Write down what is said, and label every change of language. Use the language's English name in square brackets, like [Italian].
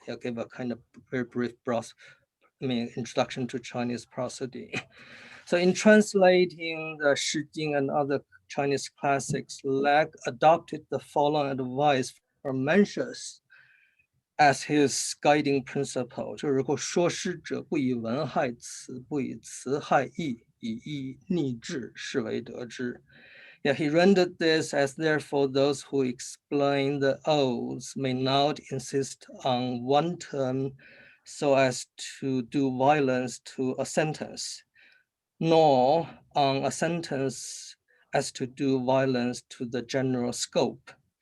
[English] He gave a kind of very brief introduction to Chinese prosody. So in translating the Shi Jing and other Chinese classics, Lag adopted the following advice from Mencius as his guiding principle. [Chinese] 就是如果说诗者不以文害词，不以词害意，以意逆志，是为得之。 [English] Yeah, he rendered this as therefore those who explain the odes may not insist on one term so as to do violence to a sentence, nor on a sentence as to do violence to the general scope.